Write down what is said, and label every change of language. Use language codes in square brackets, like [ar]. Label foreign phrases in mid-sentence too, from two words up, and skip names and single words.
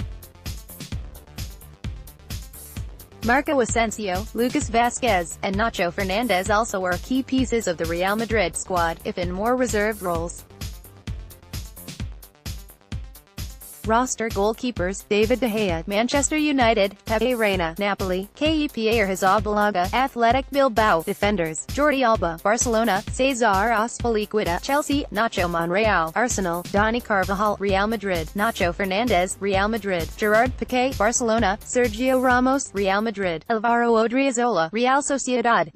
[en] Marco Asensio, Lucas Vázquez, and Nacho Fernandez also are key pieces of the Real Madrid squad, if in more reserved roles. Roster goalkeepers: David De Gea, Manchester United; Pepe Reina, Napoli; Kepa Arrizabalaga, Athletic Bilbao; defenders: Jordi Alba, Barcelona; Cesar Azpilicueta, Chelsea; Nacho Monreal, Arsenal; Dani Carvajal, Real Madrid; Nacho Fernandez, Real Madrid; Gerard Piqué, Barcelona; Sergio Ramos, Real Madrid; Alvaro Odriozola, Real Sociedad;